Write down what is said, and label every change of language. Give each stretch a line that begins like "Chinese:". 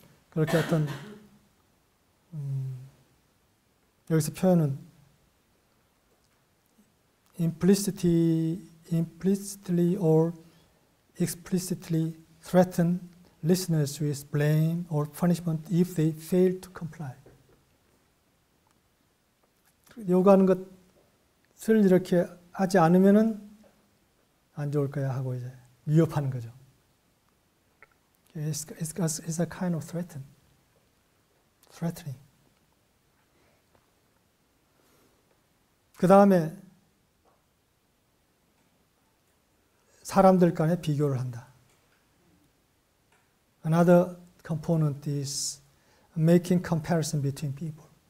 Korean: 그렇게 어떤 여기서 표현은
English: implicitly or explicitly threaten listeners with blame or punishment if they fail to comply.
Korean: 요구하는 것을 이렇게 하지 않으면은 안 좋을 거야 하고 이제 위협하는 거죠.
English: It's a kind of threatening.
Korean: 그 다음에 사람들 간에 비교를 한다.
English: Another component is making comparison between people.